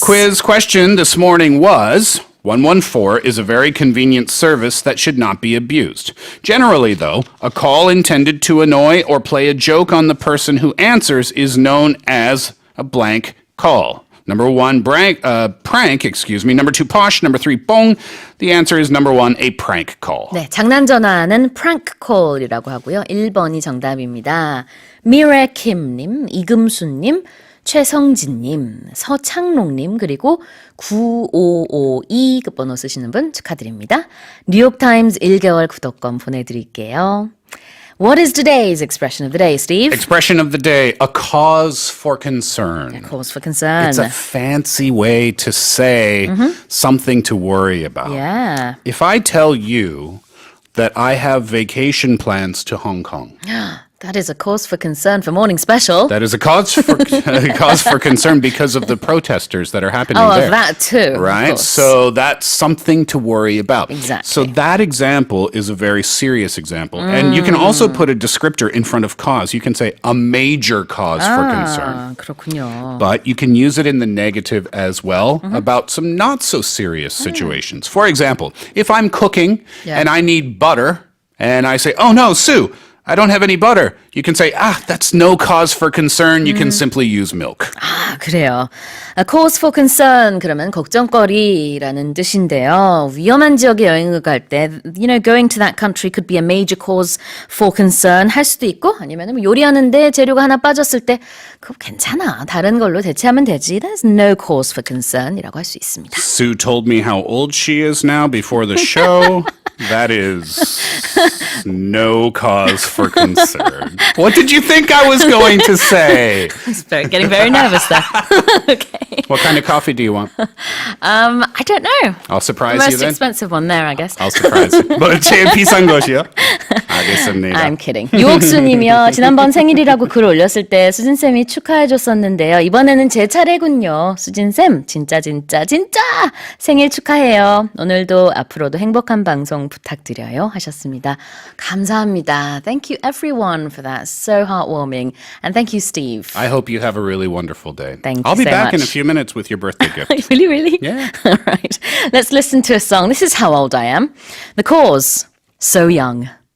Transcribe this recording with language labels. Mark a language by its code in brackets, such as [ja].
[en] Quiz question this morning was 114 is a very convenient service that should not be abused. Generally, though, a call intended to annoy or play a joke on the person who answers is known as a blank call. Number one, prank. Number two, posh. Number three, bong. The answer is number one, a prank call. [ko] 네, 장난 전화는 prank call이라고 하고요. 1번이 정답입니다. 미래킴님, 이금수님, 최성진님, 서창록님, 그리고 9552 끝번호 쓰시는 분 축하드립니다. 뉴욕타임즈 1개월 구독권 보내드릴게요. [en] What is today's expression of the day, Steve? Expression of the day, a cause for concern. A cause for concern. It's a fancy way to say something to worry about. Yeah. If I tell you that I have vacation plans to Hong Kong, That is a cause for concern for Morning Special. that is a cause for concern because of the protesters that are happening Oh, there. of that too. of Right? course. So that's something to worry about. Exactly. So that example is a very serious example. And you can also put a descriptor in front of cause. You can say a major cause for concern. [ko] 그렇군요. [en] But you can use it in the negative as well about some not so serious situations. For example, if I'm cooking Yeah. and I need butter and I say, oh no, Sue, I don't have any butter. You can say, that's no cause for concern. You can simply use milk. [ko] 아, 그래요. [en] A cause for concern [ko] 그러면 걱정거리라는 뜻인데요. 위험한 지역에 여행을 갈 때, [en] going to that country could be a major cause for concern [ko] 할 수도 있고, 아니면 요리하는데 재료가 하나 빠졌을 때, 그거 괜찮아. 다른 걸로 대체하면 되지. [en] There's no cause for concern이라고 [ko] 할 수 있습니다. [en] Sue told me how old she is now before the show. That is no cause for concern. What did you think I was going to say? Getting very nervous there. Okay. What kind of coffee do you want? I don't know. I'll surprise The you most then. expensive one there, I guess. I'll surprise you. [ko] 뭐 제일 비싼 것이요? 알겠습니다. [en] I'm kidding. 유옥수님이요. [ko] 지난번 생일이라고 글 올렸을 때 수진쌤이 축하해줬었는데요. 이번에는 제 차례군요. 수진쌤 진짜 생일 축하해요. 오늘도 앞으로도 행복한 방송 부탁드려요 하셨습니다. 감사합니다. [en] Thank you everyone for that. So heartwarming. And thank you, Steve. I hope you have a really wonderful day. Thank I'll you be back in a much. few minutes with your birthday gift. Really? Yeah. All right. Let's listen to a song. This is How Old I Am. The Cause, So Young.